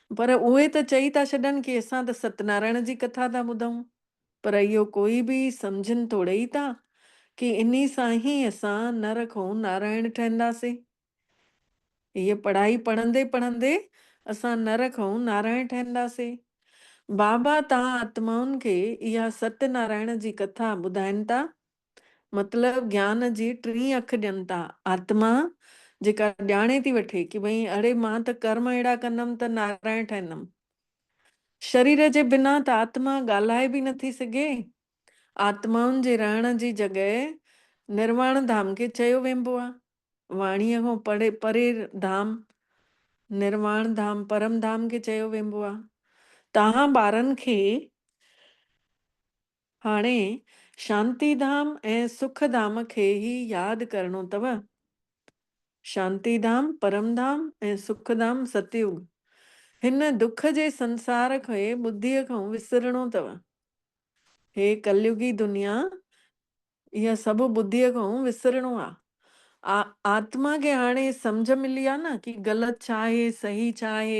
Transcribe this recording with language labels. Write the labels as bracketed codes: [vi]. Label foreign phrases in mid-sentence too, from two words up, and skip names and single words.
[sd] पर उहे त चई था छॾनि की असां त सत्यनारायण जी कथा था ॿुधूं, पर इहो कोई बि सम्झनि थोड़े ई था कि इन्ही सां ही असां नर खां नारायण ठहंदासीं। ये पढ़ाई पढ़ंदे पढ़ंदे असां नर खां नारायण ठहंदासीं। बाबा तव्हां आत्माउनि खे इहा सत्यनारायण जी कथा ॿुधाइनि था, मतलब ज्ञान जी टी अख ॾियनि था। आत्मा जेका ॼाणे थी वठे कि भई अरे मां त कर्म अहिड़ा कंदमि त नारायण ठहंदमि। शरीर जे बिना त आत्मा ॻाल्हाए बि नथी सघे। आत्माउनि जे रहण जी जॻह निर्वाण धाम खे चयो वेंबो आहे। वाणीअ खां परे धाम निर्वाण धाम परम धाम खे चयो वेंबो आहे। तव्हां ॿारनि खे हाणे शांति धाम ऐं सुख धाम खे ही यादि करणो अथव। शांति धाम परम धाम ऐं सुख धाम सतयुग। हिन दुख जे संसार खे बुद्धीअ खां विसरणो अथव। हे कलयुगी दुनिया इहा सभु बुद्धीअ खां विसरणो आहे। आत्मा खे हाणे सम्झ मिली आहे न कि ग़लति छा आहे सही छा आहे।